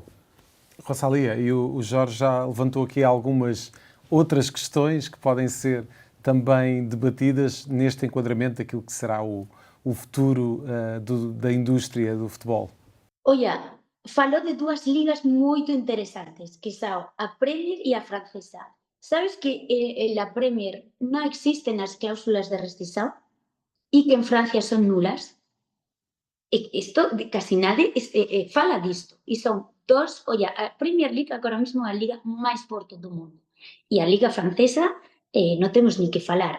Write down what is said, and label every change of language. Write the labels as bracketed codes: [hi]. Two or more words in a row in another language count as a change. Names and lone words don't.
[pt] Rosalia, e o Jorge já levantou aqui algumas outras questões que podem ser também debatidas neste enquadramento daquilo que será o futuro da indústria do futebol. Olha, falou de duas ligas muito interessantes, que são a Premier e a francesa. [gl] Sabes que [es] en la Premier no existen [gl] as cláusulas de rescisão e que en Francia son nulas? Isto [es] casi nadie [gl] fala disto. E son dos, olha, a Premier League agora mesmo é a liga máis forte do mundo. E a liga francesa non temos ni que falar.